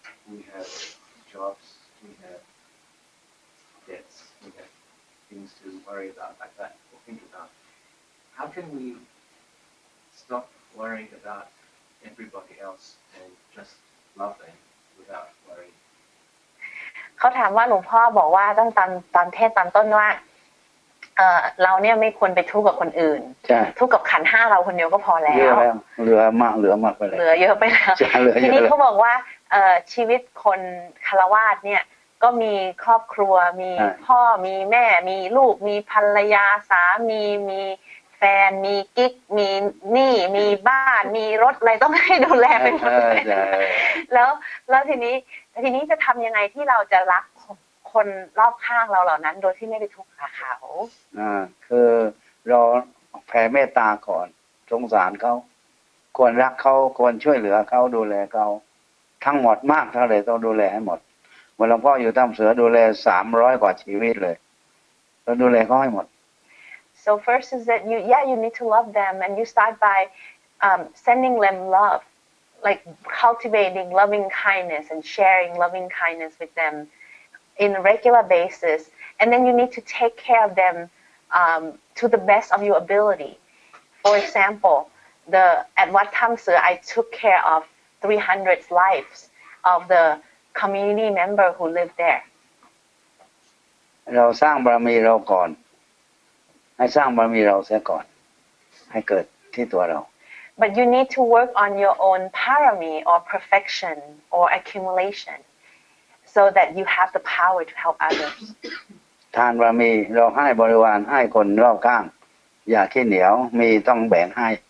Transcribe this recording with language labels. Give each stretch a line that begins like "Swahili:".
English: We have jobs. We have debts. We have things to worry about like that or think about. How can we stop worrying about everybody else and just love them without worrying?
Thai: เขาถามว่าหลวงพ่อบอกว่าตั้งตอนเทศตอนต้นว่าเราเนี่ยไม่ควรไปทุกข์กับคนอื่น ใช่ ทุกข์กับขันธ์5เราคนเดียวก็พอแล้ เยอะ ว แล้วเหลือมากไปเลย เหลือเยอะไปแล้ว ใช่เหลือเยอะ ทีนี้เขาบอกว่าชีวิตคนฆราวาสเนี่ยก็มีครอบครัวมีพ่อมีแม่มีลูกมีภรรยาสามีมีแฟนมีกิ๊กมีหนี้มีบ้านมีรถอะไรต้องให้ดูแลไปหมดเลยแล้วทีนี้จะทำยังไงที่เราจะรักคนรอบข้างเราเหล่านั้นโดยที่ไม่ไปทุกข์กับเขา คือเราแผ่เมตตาก่อนสงสารเขาควรรักเขาควรช่วยเหลือเขาดูแลเขาทั้งหมดมากเท่าไหร่ต้องดูแลให้หมดเมื่อหลวงพ่ออยู่ถ้ำเสือดูแล300 กว่าชีวิตเลยเราดูแลเขาให้หมด
English: So first is that you need to love them and you start by sending them love, like cultivating loving kindness and sharing loving kindness with them in a regular basis, and then you need to take care of them to the best of your ability. For example, at Wat Tham Seur, I took care of 300 lives of the community member who lived there.
Thai: เราสร้างบารมีเราก่อนให้สร้างบารมีเราเสียก่อนให้เกิดที่ตัวเรา
English: But you need to work on your own parami or perfection or accumulation so that you have the power to help others.
Thai: ทานบารมีเราให้บริวารให้คนรอบข้างอย่าขี้เหนียวมีต้องแบ่งให้